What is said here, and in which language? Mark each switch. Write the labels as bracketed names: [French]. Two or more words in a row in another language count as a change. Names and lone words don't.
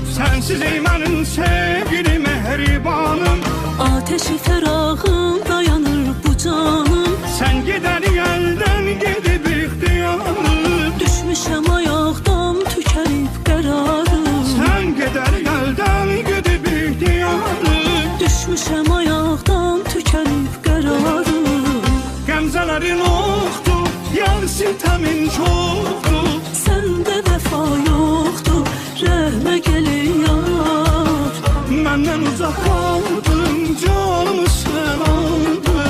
[Azerbaijani] Sensiz ey mənim sevgili mehribanım. [Turkish] Ateşi ferahım dayanır bu canım. Sen gider elden gidip ihtiyarım. [Azerbaijani] Düşmüşəm ayaqdan tükənib qərarım. [Turkish] Sen gider elden gidip ihtiyarım. [Azerbaijani] Düşmüşəm ayaqdan tükənib qərarım. Qəmzələrin oxdur, yar sitəmin çoxdur. Səndə vəfa yoxdur, rəhmə gəlin yar. Məndən uzaq qaldın, canımı sən aldın.